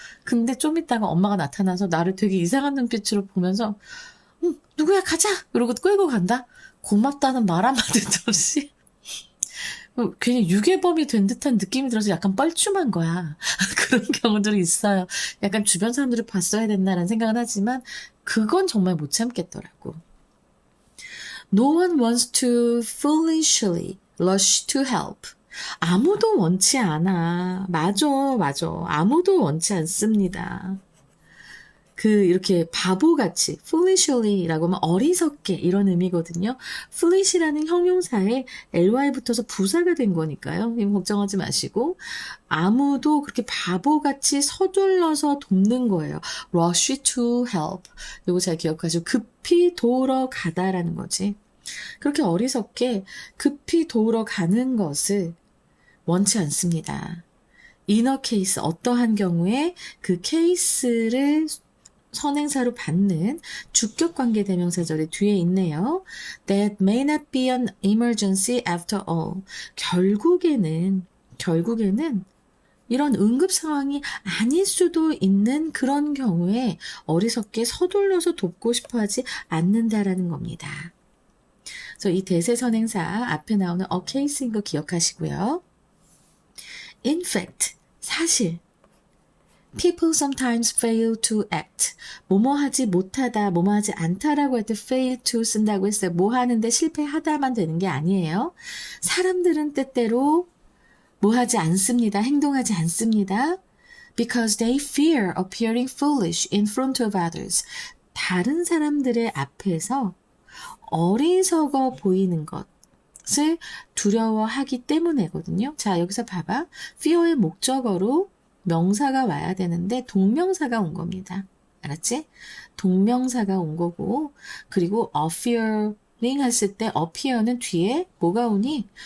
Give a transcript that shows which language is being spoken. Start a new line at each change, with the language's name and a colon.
Korean: 근데 좀 있다가 엄마가 나타나서 나를 되게 이상한 눈빛으로 보면서 누구야 가자! 이러고 끌고 간다? 고맙다는 말 한마디도 없이 괜히 유괴범이 된 듯한 느낌이 들어서 약간 뻘쭘한 거야. 그런 경우들이 있어요. 약간 주변 사람들이 봤어야 됐나라는 생각은 하지만 그건 정말 못 참겠더라고.
English: No one wants to foolishly rush to help.
Korean: 아무도 원치 않아. 맞아. 아무도 원치 않습니다. 이렇게 바보같이, foolishly라고 하면 어리석게 이런 의미거든요. foolish라는 형용사에 ly 붙어서 부사가 된 거니까요. 이거 걱정하지 마시고. 아무도 그렇게 바보같이 서둘러서 돕는 거예요.
English: rush to help.
Korean: 이거 잘 기억하시고, 급히 도우러 가다라는 거지. 그렇게 어리석게 급히 도우러 가는 것을 원치 않습니다.
English: inner case,
Korean: 어떠한 경우에 그 케이스를 선행사로 받는 주격관계 대명사절이 뒤에 있네요.
English: That may not be an emergency after all.
Korean: 결국에는 이런 응급 상황이 아닐 수도 있는 그런 경우에 어리석게 서둘러서 돕고 싶어 하지 않는다라는 겁니다. 그래서 이 대세 선행사 앞에 나오는 a case인 거 기억하시고요.
English: In fact,
Korean: 사실
English: People sometimes fail to act.
Korean: 뭐뭐 하지 못하다, 뭐뭐 하지 않다라고 할 때 fail to 쓴다고 했어요. 뭐 하는데 실패하다만 되는 게 아니에요. 사람들은 때때로 뭐 하지 않습니다. 행동하지 않습니다.
English: Because they fear appearing foolish in front of others.
Korean: 다른 사람들의 앞에서 어리석어 보이는 것. 두려워하기 때문에거든요. 자, 여기서 봐봐. fear의 목적어로 명사가 와야 되는데 동명사가 온 겁니다. 알았지? 동명사가 온 거고, 그리고 appearing 했을 때 appear는 뒤에 뭐가 오니?